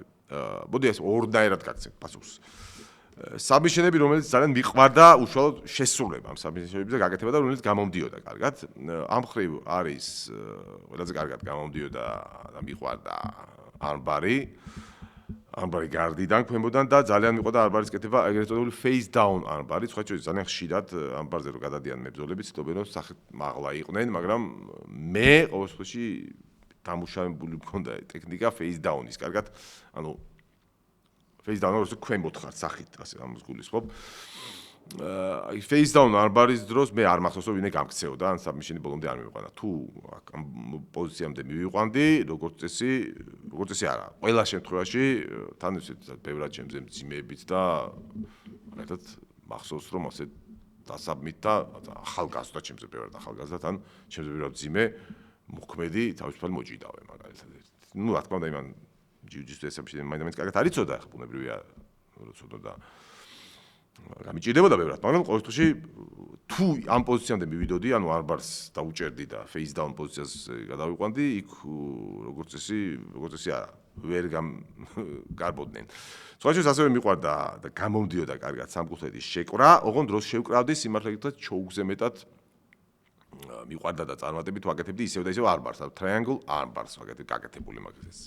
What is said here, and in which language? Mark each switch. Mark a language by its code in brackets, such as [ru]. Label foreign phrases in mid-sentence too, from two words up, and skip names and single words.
[ka] მოდი ეს ორნაირად გაგცემ პასუხს. საბმიშენები, რომელიც ძალიან მიყვარდა უშუალოდ შესრულება ამ საბმიშენებზე გაკეთება და რომელიც გამომდიოდა კარგად. ამ მხრივ არის ყველაზე კარგად გამომდიოდა და მიყვარდა არბარი გარდიდან ქვემოდან და ძალიან მიყვარდა არბარის კეთება, ეგრეთ წოდებული [en] face down [ka] არბარი, სხვა შორის ძალიან ხშირად არბარზე რო გადადიან მებრძოლები, ცდილობენ რომ სახით მაღლა იყვნენ, მაგრამ მე ყოველ შემთხვევაში დამუშავებული მქონდა ტექნიკა [en] face down- [ka] ის, კარგად, ანუ [en] face down [ka] როცა ქვემოთ ხარ სახით, ასე ამას გულისხმობ. [en] face down [ka] არბარის დროს მე არ მახსოვს რომ ვინმე გამქცეოდა, ან საბმიშენი ბოლომდე არ მივიყვანა. თუ ამ პოზიციამდე მივიყვანდი, როგორც წესი არა. ყველა შემთხვევაში თან ისეთ ბევრად ჩემზე მძიმეებით და მაგათაც მახსოვს რომ ასე დასაბმით და ახალგაზრდა ჩემზე ბევრად ახალგაზრდა თან ჩემზე ბევრად მძიმე მოქმედი თავისუფალი მოჭიდავე მაგალითად. ნუ რა თქმა უნდა იმან ჯიუჯიტსუ ესაბმიშენი მაინც კარგად არ იცოდა, ხა ბუნებრივია რომ ცოდოდა გამიჭირდებოდა ბევრად, მაგრამ ყოველ შემთხვევაში თუ ამ პოზიციამდე მივიდოდი, ანუ არბარს დაუჭერდი და [en] face down [ka] პოზიციას გადავიყვანდი, იქ როგორც წესი არა, ვერ გარბოდნენ. სხვა შორის ასევე მიყვარდა და გამომდიოდა კარგად სამკუთხედის შეკვრა, ოღონდ დროს შევკრავდი სიმართლე გითხრათ ჩოუგზე მეტად მიყვარდა და წარმატებით ვაკეთებდი ისევ და ისევ არბარს, [en] triangle armbars [ka] ვაკეთებდი გაკეთებული მაგას.